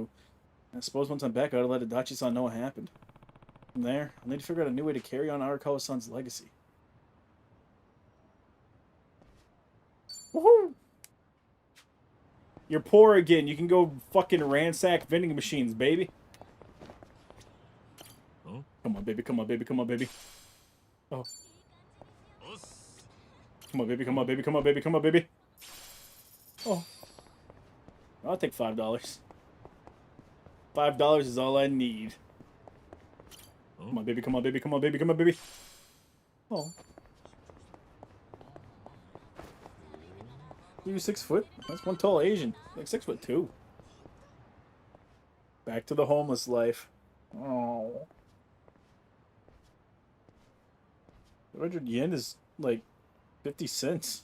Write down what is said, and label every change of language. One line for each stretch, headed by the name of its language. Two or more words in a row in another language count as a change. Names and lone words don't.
English: I suppose once I'm back, I ought to let Adachi-san know what happened. From there, I'll need to figure out a new way to carry on Arakawa-san's legacy. Woohoo! You're poor again. You can go fucking ransack vending machines, baby. Huh? Come on, baby. Come on, baby. Come on, baby. Oh. Come on, baby. Come on, baby. Come on, baby. Come on, baby. Oh. I'll take $5. $5 is all I need. Come on, baby. Come on, baby. Come on, baby. Come on, baby. Oh. You 6 foot? That's one tall Asian. Like 6'2". Back to the homeless life. Oh. 200 yen is like 50 cents.